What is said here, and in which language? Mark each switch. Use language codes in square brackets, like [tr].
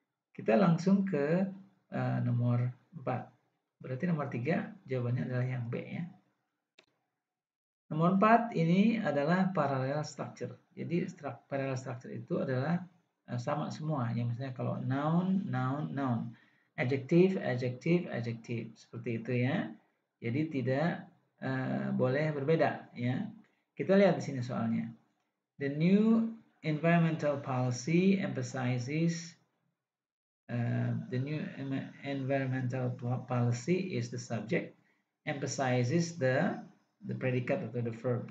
[id] Kita langsung ke nomor 4. Berarti nomor 3 jawabannya adalah yang B ya. Nomor 4 ini adalah parallel structure. Jadi parallel structure itu adalah sama semua. Ya, misalnya kalau noun, noun, noun. Adjective, adjective, adjective. Seperti itu ya. Jadi tidak boleh berbeda ya. Kita lihat di sini soalnya. [en] The new environmental policy emphasizes the new environmental policy is the subject, emphasizes the [id] predikat atau [en] the verb.